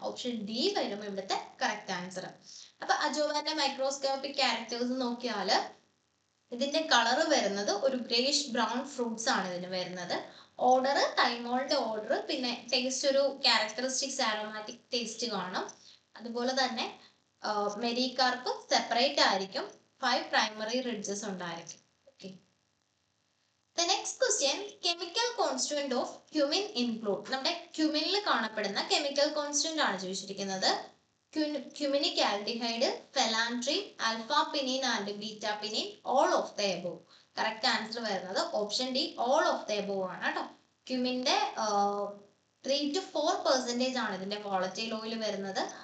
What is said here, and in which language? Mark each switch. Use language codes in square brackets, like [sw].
[ml] Option D വരും ഇവിടുത്തെ correct answer. അപ്പൊ അജോവാന്റെ മൈക്രോസ്കോപ്പിക് ക്യാരക്ടേഴ്സ് നോക്കിയാൽ ഇതിന്റെ കളർ വരുന്നത് ഒരു ഗ്രേഷ് ബ്രൗൺ ഫ്രൂട്ട്സ് ആണ് ഇതിന് വരുന്നത്. ഓർഡർ തൈമോളിന്റെ ഓർഡർ, പിന്നെ ടേസ്റ്റ് ഒരു ക്യാരക്ടറിസ്റ്റിക്സ് ആരോമാറ്റിക് ടേസ്റ്റ് കാണും. അതുപോലെ തന്നെ മെരികാർപ്പ് സെപ്പറേറ്റ് ആയിരിക്കും. 5 പ്രൈമറി റിഡ്ജസ് ഉണ്ടായിരിക്കും. [en] Okay, the next question, chemical constituent of cumin include. [ml] നമ്മുടെ ക്യുമിനിൽ കാണപ്പെടുന്ന കെമിക്കൽ കോൺസ്റ്റന്റ് ആണ് ചോദിച്ചിരിക്കുന്നത്. [en] Cuminic aldehyde, phellandrene, alpha pinene and beta pinene, all of the above. [ml] Correct answer വരുന്നത് option D, [en] all of the above [ml] ആണ് കേട്ടോ. ക്യുമിന്റെ 3 to 4% ആണ് ഇതിന്റെ വോളറ്റൈൽ ഓയിൽ വരുന്നത്.